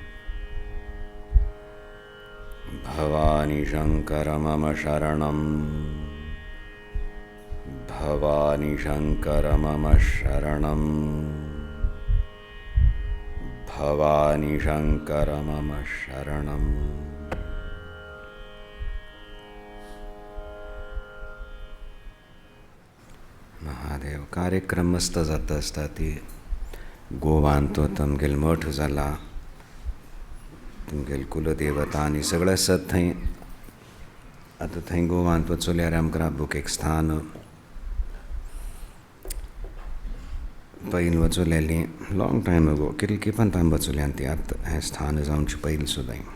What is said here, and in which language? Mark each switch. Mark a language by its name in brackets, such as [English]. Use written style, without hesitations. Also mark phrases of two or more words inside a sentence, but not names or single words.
[Sanskrit] भवानी शंकर मम शरणं, भवानी शंकर मम शरणं, भवानी शंकर मम शरणं। [Konkani] महादेव कार्यक्रम मस्त जाता असता ती गोवान तो तमगेल मठ जाला, तुमगेल कुलदेवता आनी सगळें आसात थंय। आतां थंय गोवान वचल्यार आमकां राबूक एक स्थान पयलीं वचूलेली [English] long time ago [Konkani] कितलें टायम वचूलें ती आतां हें स्थान जावचे पयलीं सुद्दां।